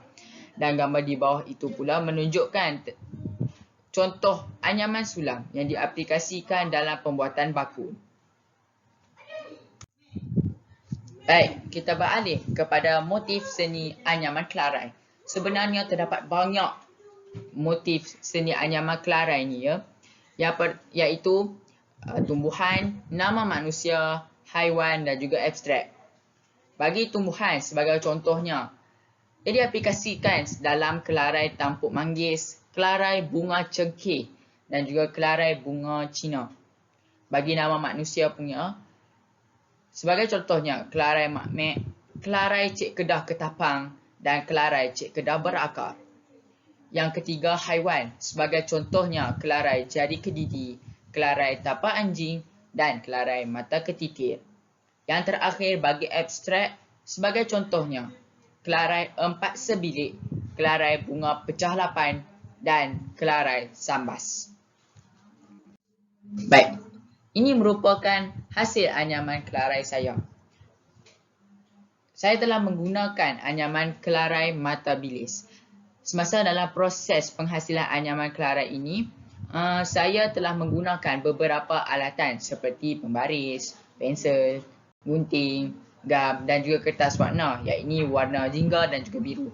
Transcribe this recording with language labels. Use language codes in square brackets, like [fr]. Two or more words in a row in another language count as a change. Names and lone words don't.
[ms] Dan gambar di bawah itu pula menunjukkan contoh anyaman sulam yang diaplikasikan dalam pembuatan bakul. Baik, kita beralih kepada motif seni anyaman kelarai. Sebenarnya terdapat banyak motif seni anyaman kelarai ni iaitu tumbuhan, nama manusia, haiwan dan juga abstrak. Bagi tumbuhan sebagai contohnya, ia diaplikasikan dalam kelarai tampuk manggis, kelarai bunga cengkeh dan juga kelarai bunga Cina. Bagi nama manusia punya, sebagai contohnya kelarai makmek, kelarai cik kedah ketapang dan kelarai cik kedah berakar. Yang ketiga, haiwan, sebagai contohnya kelarai jari kedidi, kelarai tapak anjing dan kelarai mata ketitir. Yang terakhir bagi abstrak, sebagai contohnya kelarai empat sebilik, kelarai bunga pecah lapan dan kelarai sambas. Baik, ini merupakan hasil anyaman kelarai saya. Saya telah menggunakan anyaman kelarai mata bilis. Semasa dalam proses penghasilan anyaman kelarai ini, saya telah menggunakan beberapa alatan seperti pembaris, pensel, gunting, gam dan juga kertas warna, iaitu warna jingga dan juga biru.